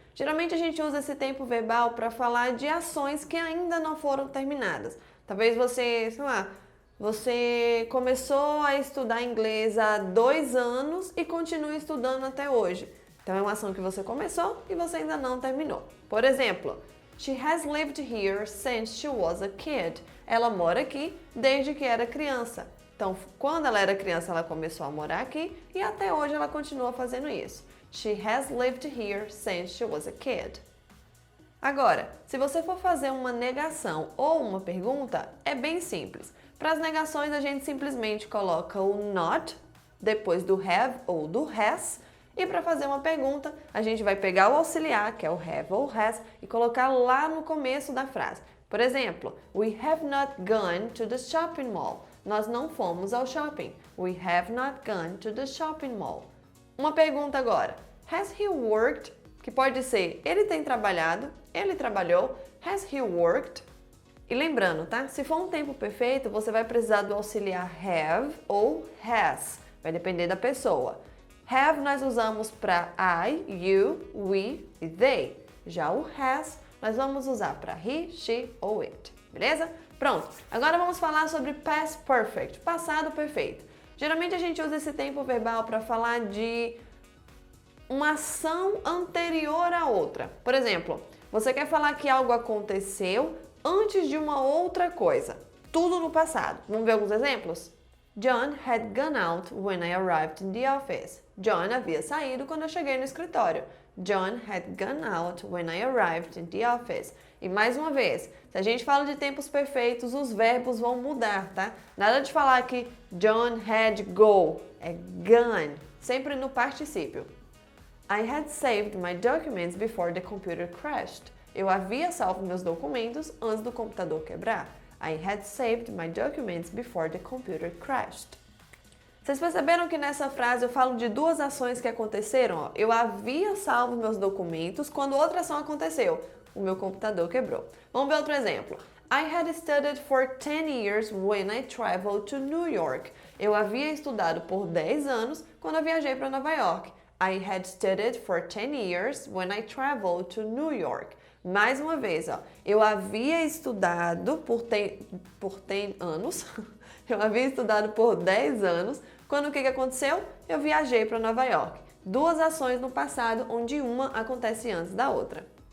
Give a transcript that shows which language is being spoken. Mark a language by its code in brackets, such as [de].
[pt] Geralmente a gente usa esse tempo verbal para falar de ações que ainda não foram terminadas. Talvez você, sei lá, você começou a estudar inglês há 2 anos e continua estudando até hoje. Então é uma ação que você começou e você ainda não terminou. Por exemplo, [en] She has lived here since she was a kid. [pt] Ela mora aqui desde que era criança. Então, quando ela era criança, ela começou a morar aqui e até hoje ela continua fazendo isso. [en] She has lived here since she was a kid. [pt] Agora, se você for fazer uma negação ou uma pergunta, é bem simples. Para as negações, a gente simplesmente coloca o not depois do have ou do has. E para fazer uma pergunta, a gente vai pegar o auxiliar, que é o have ou has, e colocar lá no começo da frase. Por exemplo, [en] we have not gone to the shopping mall. [pt] Nós não fomos ao shopping. [en] We have not gone to the shopping mall. [pt] Uma pergunta agora. [en] Has he worked? [pt] Que pode ser ele tem trabalhado, ele trabalhou. [en] Has he worked? [pt] E lembrando, tá? Se for um tempo perfeito, você vai precisar do auxiliar have ou has. Vai depender da pessoa. Have nós usamos para I, you, we e they. Já o has nós vamos usar para he, she ou it. Beleza? Pronto. Agora vamos falar sobre past perfect, passado perfeito. Geralmente a gente usa esse tempo verbal para falar de uma ação anterior a outra. Por exemplo, você quer falar que algo aconteceu antes de uma outra coisa. Tudo no passado. Vamos ver alguns exemplos? [en] John had gone out when I arrived in the office. [pt] John havia saído quando eu cheguei no escritório. [en] John had gone out when I arrived in the office. [pt] E mais uma vez, se a gente fala de tempos perfeitos, os verbos vão mudar, tá? Nada de falar que [en] John had go, [pt] é gone, sempre no particípio. [en] I had saved my documents before the computer crashed. [pt] Eu havia salvo meus documentos antes do computador quebrar. [en] I had saved my documents before the computer crashed. [pt] Vocês perceberam que nessa frase eu falo de duas ações que aconteceram? Ó. Eu havia salvo meus documentos quando outra ação aconteceu. O meu computador quebrou. Vamos ver outro exemplo. [en] I had studied for 10 years when I traveled to New York. [pt] Eu havia estudado por 10 anos quando eu viajei para Nova York. [en] I had studied for 10 years when I traveled to New York. [pt] Mais uma vez, ó, eu havia estudado por 10 anos, eu havia estudado por 10 anos, quando o que aconteceu? Eu viajei para Nova York. Duas ações no passado, onde uma acontece antes da outra.